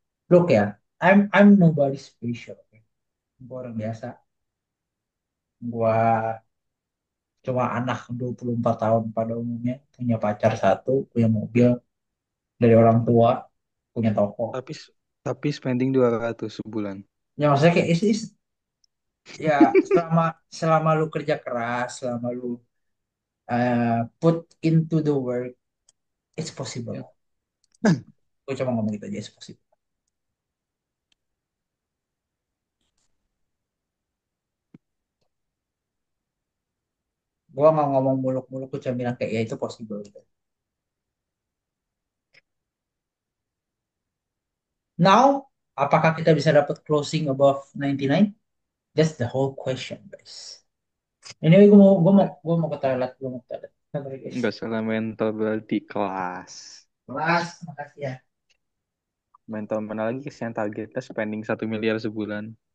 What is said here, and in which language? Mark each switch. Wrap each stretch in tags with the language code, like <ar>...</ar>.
<en>Look ya, I'm nobody special. Okay?</en> <id>Gue orang biasa. Gua cuma anak 24 tahun pada umumnya, punya pacar satu, punya mobil dari orang tua, punya toko. Tapi tapi spending 200 sebulan. Ya maksudnya kayak ya selama selama lu kerja keras, selama lu</id> <en>put into the work, it's possible.</en> <id>Ya. Gue cuma ngomong gitu aja,</id> <en>it's possible.</en> <id>Gue nggak ngomong muluk-muluk, gue cuma bilang kayak ya itu possible gitu. Now, apakah kita bisa dapat</id> <en>closing above 99? That's the whole question, guys.</en> <id>Anyway, gue mau ke toilet, gue mau ke toilet. Sabar ya, guys. Nggak salah mental berarti kelas. Kelas, makasih ya. Mental mana lagi yang targetnya spending 1 miliar sebulan.</id>